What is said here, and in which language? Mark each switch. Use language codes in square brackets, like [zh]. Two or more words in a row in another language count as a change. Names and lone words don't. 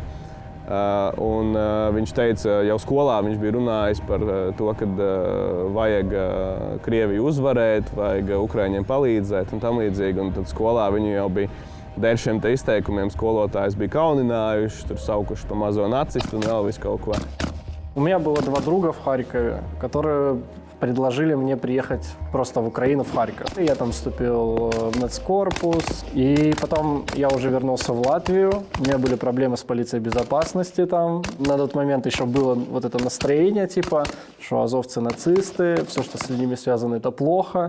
[lv] Un viņš teica, jau skolā viņš bija runājis par to, ka vajag Krieviju uzvarēt, vajag Ukraiņiem palīdzēt un tam līdzīgi. Un tad skolā viņu jau bija dēļ šiem izteikumiem skolotājs bija kauninājuši, tur saukuši pa mazo nacistu un vēl visu kaut ko. [ru] У меня было 2 друга в Харькове, которые предложили мне приехать просто в Украину, в Харьков. Я там вступил в нацкорпус, и потом я уже вернулся в Латвию. У меня были проблемы с полицией безопасности там. На тот момент еще было вот это настроение, типа, что азовцы нацисты, все, что с ними связано, это плохо.